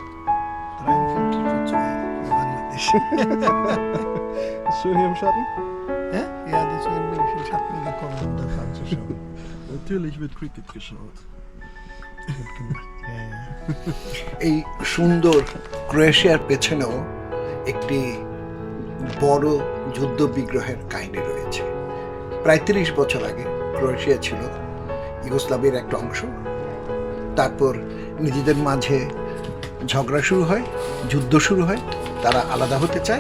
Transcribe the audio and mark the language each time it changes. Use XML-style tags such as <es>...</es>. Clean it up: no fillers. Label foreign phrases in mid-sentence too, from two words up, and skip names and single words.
<de>53-2 Bangladesch. Ist schön hier im Schatten? Ja, ja, deswegen bin ich in Schatten gekommen, um das anzuschauen. Natürlich wird Cricket geschaut.</de> <bn>এই সুন্দর ক্রোয়েশিয়ার পেছনেও একটি বড় যুদ্ধ বিগ্রহের কাহিনী রয়েছে। প্রায় 30 বছর আগে ক্রোয়েশিয়া ছিল ইউগোস্লাভিয়ার একটা অংশ। তারপর নিজেদের মাঝে ঝগড়া শুরু হয়, যুদ্ধ শুরু হয়, তারা আলাদা হতে চায়।</bn>